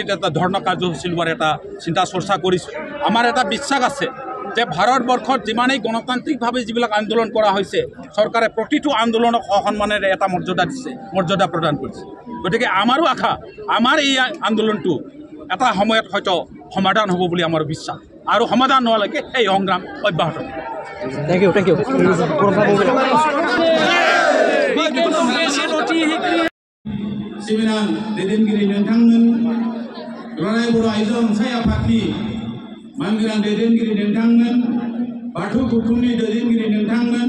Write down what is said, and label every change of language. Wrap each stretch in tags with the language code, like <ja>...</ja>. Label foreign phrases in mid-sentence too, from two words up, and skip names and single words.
<as>এটা ধৰ্ণা কাৰ্যসূচী লোৱাৰ এটা চিন্তা চৰ্চা কৰিছোঁ আমাৰ এটা বিশ্বাস আছে যে ভাৰতবৰ্ষত যিমানেই গণতান্ত্ৰিকভাৱে যিবিলাক আন্দোলন কৰা হৈছে চৰকাৰে প্ৰতিটো আন্দোলনক সন্মানেৰে এটা মৰ্যাদা প্ৰদান কৰিছে গতিকে আমাৰো আশা আমাৰ এই আন্দোলনটো এটা সময়ত হয়তো সমাধান হ'ব বুলি আমাৰ বিশ্বাস আৰু সমাধান নোহোৱালৈকে এই সংগ্ৰাম অব্যাহত থাকিব</as> <en>thank you</en> <brx>सिबिनां दैदेनगिरि नोंथांमोन दुलाराय बर' आइजो अनसाय आफादनि मानगोनां दैदेनगिरि नोंथांमोन बाथौ गौथुमनि दैदेनगिरि नोंथांमोन</brx>